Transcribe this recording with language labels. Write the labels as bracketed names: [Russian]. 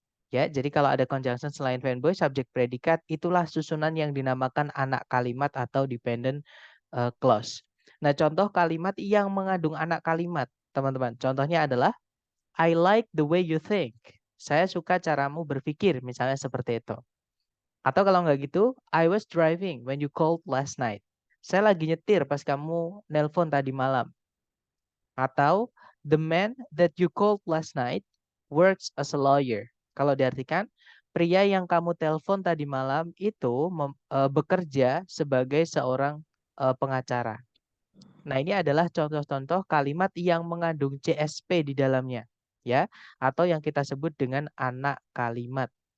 [Indonesian] Ya, jadi kalau ada conjunction selain Van Boys, subject, predikat, itulah susunan yang dinamakan anak kalimat atau dependent clause. Nah, contoh kalimat yang mengandung anak kalimat, teman-teman. Contohnya adalah [English] I like the way you think. [Indonesian] Saya suka caramu berpikir, misalnya seperti itu. Atau kalau nggak gitu, [English] I was driving when you called last night. [Indonesian] Saya lagi nyetir pas kamu nelpon tadi malam. Atau [English] the man that you called last night works as a lawyer. [Indonesian] Kalau diartikan, pria yang kamu telepon tadi malam itu bekerja sebagai seorang pengacara. Nah, ini adalah contoh-contoh kalimat yang mengandung CSP di dalamnya, ya, atau yang kita sebut dengan anak kalimat.